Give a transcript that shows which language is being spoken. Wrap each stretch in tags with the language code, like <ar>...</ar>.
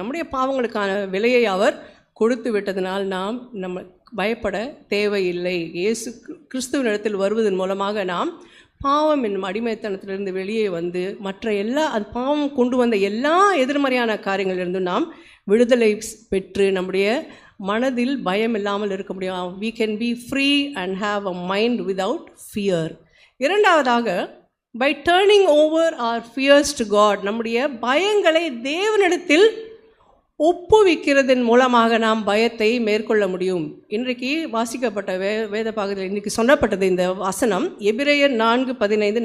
<ta>நம்முடைய பாவங்களுக்கான விலையை அவர் கொடுத்து விட்டதனால் நாம் நம்ம பயப்பட தேவையில்லை. இயேசு கிறிஸ்துவினிடத்தில் வருவதன் மூலமாக நாம் பாவம் என்னும் அடிமைத்தனத்திலிருந்து வெளியே வந்து மற்ற எல்லா அது பாவம் கொண்டு வந்த எல்லா எதிர்மறையான காரியங்களிலிருந்தும் நாம் விடுதலை பெற்று நம்முடைய மனதில் பயம் இல்லாமல் இருக்க முடியும்.</ta> <en>we can be free and have a mind without fear.</en> <ta>இரண்டாவதாக</ta> <en>by turning over our fears to God,</en> <ta>நம்முடைய பயங்களை தேவனிடத்தில் ஒப்புவிக்கிறதன் மூலமாக நாம் பயத்தை மேற்கொள்ள முடியும். இன்றைக்கு வாசிக்கப்பட்ட வேத பாகத்தில் இன்றைக்கு சொல்லப்பட்டது இந்த வசனம் எபிரேயர் 4:15.</ta>